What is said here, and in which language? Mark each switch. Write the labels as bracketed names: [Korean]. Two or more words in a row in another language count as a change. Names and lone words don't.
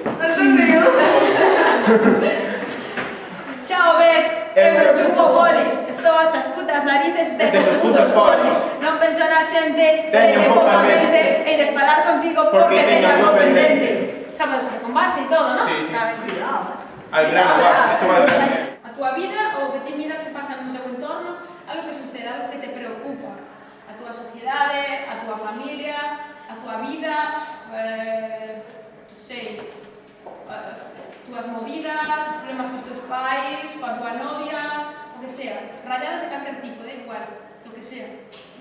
[Galician] Xa o ves, eu non chupo bolis. Estou hasta as putas narices deses putos bolis. Non penso na xente, teño pouca mente e de falar contigo porque teño algo pendente. Xa podes ver con base e todo, non? [Spanish] Sí. Cuidado. Al grano, va. Esto va al grano. [Galician] A túa vida ou que ti miras que pasa no teu entorno, algo que sucede, algo que te preocupa. A túa sociedade, a túa familia, a túa vida, sei, as túas movidas, problemas cos teus pais, coa túa novia, o que sea, rayadas de calquer tipo, da igual, o que sea.